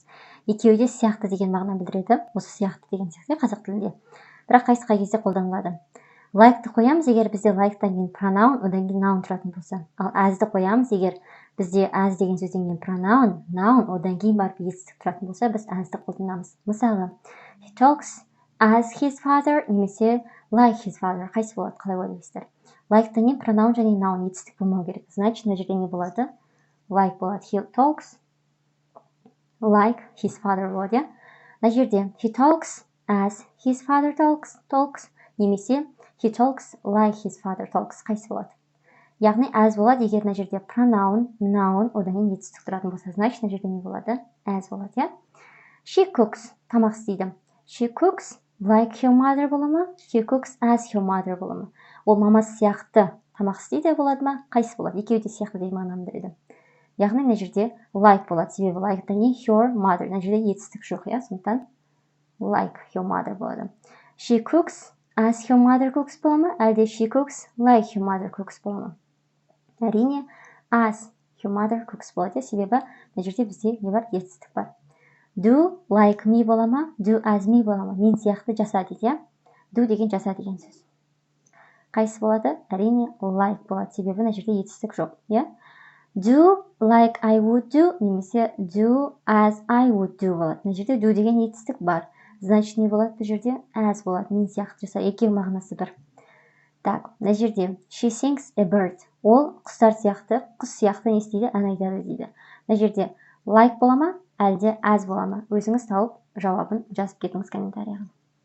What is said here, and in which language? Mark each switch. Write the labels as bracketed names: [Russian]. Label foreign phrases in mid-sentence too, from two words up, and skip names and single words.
[Kazakh] Екеуі де сияқты деген мағына білдіреді. Осы сияқты деген сияқты қазақ тілінде. Бірақ қай кезде қолданылады. Like-ті қоямыз, егер бізде like-тан кейін pronoun, одан кейін noun тұратын болса. Ал as-ді қоямыз, егер бізде as деген сөзден кейін [English] pronoun, noun, [Kazakh] одан кейін барып етістік тұратын болса, біз as-ді қолданамыз. Мысалы, [English] he talks as his father немесе like his father. [Kazakh] Қайсы болады? Қалай ойлайсыздар? Like-тан кейін pronoun және noun етістік болмау керек. Значит, мына жерде не болады? [English] Like болады. He talks like his father [Kazakh] болады, иә? Мына жерде [English] he talks as his father talks немесе he talks like his father talks. [Kazakh] Қайсы болады? Яғни as болады, егер мына жерде [English] pronoun, noun, [Kazakh] одан кейін етістік тұратын болса. Значит, мына жерде не болады? As болады, иә? [English] She cooks, [Kazakh] тамақ істейді. [English] She cooks like her mother [Kazakh] бола ма? [English] She cooks as her mother [Kazakh] бола ма? Ол мамасы сияқты тамақ істейді болады ма? Қайсы болады? Екеуі де сияқты деген мағынаны береді. Яғни мына жерде like болады. Себебі like-тан кейін [English] her mother. [Kazakh] Мына жерде етістік жоқ, иә? [English] Сондықтан like her mother болады. She cooks as her mother cooks [Kazakh] бола ма? [English] Әлде she cooks like her mother cooks [Kazakh] бола ма? Әрине [English] as her mother cooks болады. [Kazakh] Себебі мына жерде бізде не бар? Етістік бар. [English] Do like me [Kazakh] бола ма? [English] Do as me [Kazakh] бола ма? Мен сияқты жаса дейді, иә? Do деген жаса деген сөз. Қайсы болады? Әрине like болады. Себебі мына жерде етістік жоқ, иә? [English] Do like I would do немесе do as I would do болады. [Kazakh] Мына жерде do деген етістік бар. Значит, не болады? Бұл жерде as болады. Мен сияқты жаса. Екеуі мағынасы бір. [English] Так, [Kazakh] мына жерде [English] she sings a bird. [Kazakh] Ол құстар сияқты, құс сияқты не істейді? Ән айтады дейді. Мына жерде like бола ма? Әлде as бола ма? Өзіңіз тауып жауабын жазып кетіңіз комментарияға.